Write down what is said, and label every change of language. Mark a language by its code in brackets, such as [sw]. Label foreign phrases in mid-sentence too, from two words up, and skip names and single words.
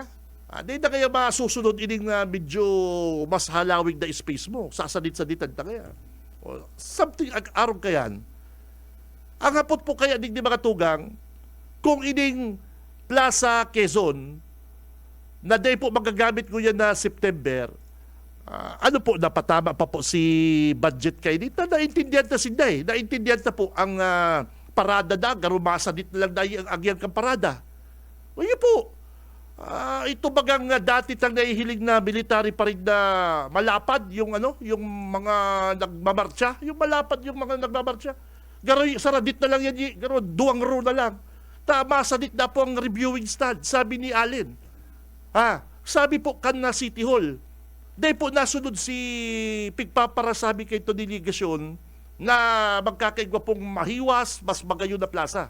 [bik] Hindi na kaya masusunod ining medyo mas halawig na space mo. Sasadit-saditan na kaya. Something arong kayan. Ang hapot po kaya di mga tugang, kung ining Plaza Quezon, na day po magagamit ko yan na September, napatama pa po si budget kayo dito. Naintindihan na si Day. Naintindihan na po ang parada na, garumasadit na lang na ang agyang kang parada. O yun po. Ito bagang dati tang nahihiling na military pa rin na malapad yung mga nagmamarcha, yung malapad yung mga nagmamarcha. Garo saradit na lang yan, garo duwang ro na lang. Tama sadit na po ang reviewing stand, sabi ni Allen. Sabi po kan na City Hall. Dahil po nasunod si Pigpapara sabi kay Tony Ligasyon na magkakaigwa pong mahiwas, mas magayon na plaza.